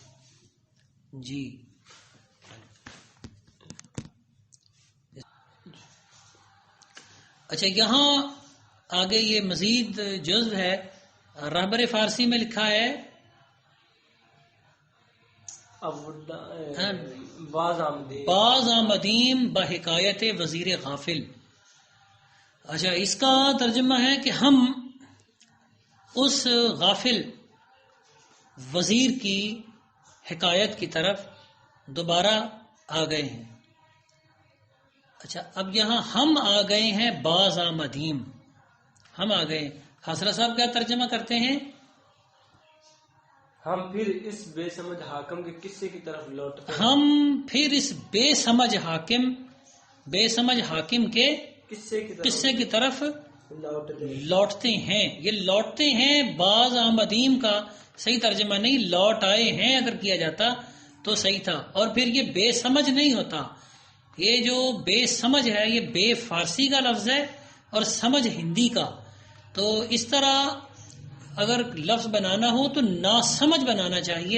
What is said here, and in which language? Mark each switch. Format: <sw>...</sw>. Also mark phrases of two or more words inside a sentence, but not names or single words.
<ur>جی اچھا، یہاں آگے یہ مزید جزو ہے، رہبر فارسی میں لکھا ہے</ur> <fa>باز آمدیم بحکایت وزیر غافل.</fa> <ur>اچھا، اس کا ترجمہ ہے کہ ہم اس غافل وزیر کی حکایت کی طرف دوبارہ آ گئے ہیں. اچھا، اب یہاں ہم آ گئے ہیں</ur> <fa>باز آمدیم،</fa> <ur>ہم آ گئے. حاصلہ صاحب کیا ترجمہ کرتے ہیں؟ ہم پھر اس بے سمجھ حاکم کے قصے کی طرف لوٹتے ہیں. ہم پھر اس بے سمجھ حاکم کے قصے کی طرف لوٹتے ہیں. یہ لوٹتے ہیں</ur> <fa>باز آمدیم</fa> <ur>کا صحیح ترجمہ نہیں، لوٹ آئے ہیں اگر کیا جاتا تو صحیح تھا. اور پھر یہ بے سمجھ نہیں ہوتا، یہ جو بے سمجھ ہے یہ بے فارسی کا لفظ ہے اور سمجھ ہندی کا. تو اس طرح اگر لفظ بنانا ہو تو نا سمجھ بنانا چاہیے.</ur>